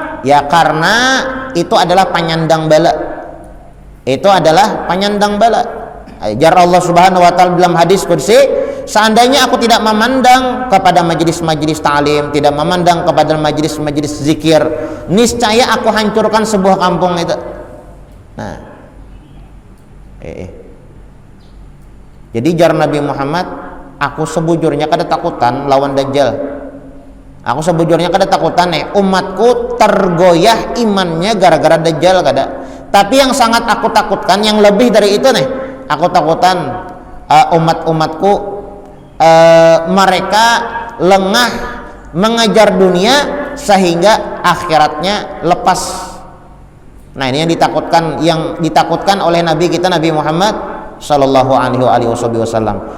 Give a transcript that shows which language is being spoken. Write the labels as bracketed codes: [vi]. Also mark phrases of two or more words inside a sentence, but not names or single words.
[bjn] Ya karena itu adalah penyandang bala. Itu adalah penyandang bala. Jar Allah [ar] سبحانه وتعالى [bjn] dalam hadis qudsi, seandainya aku tidak memandang kepada majelis-majelis ta'lim, tidak memandang kepada majelis-majelis zikir, niscaya aku hancurkan sebuah kampung itu. Nah. Jadi jar Nabi Muhammad, aku sebujurnya kada takutan lawan Dajjal. Aku sebujurnya kada takutan umatku tergoyah imannya gara-gara Dajjal kada. Tapi yang sangat aku takutkan, yang lebih dari itu aku takutan umat-umatku mereka lengah mengejar dunia sehingga akhiratnya lepas. Nah, ini yang ditakutkan oleh Nabi kita Nabi Muhammad [ar] صلى الله عليه وسلم.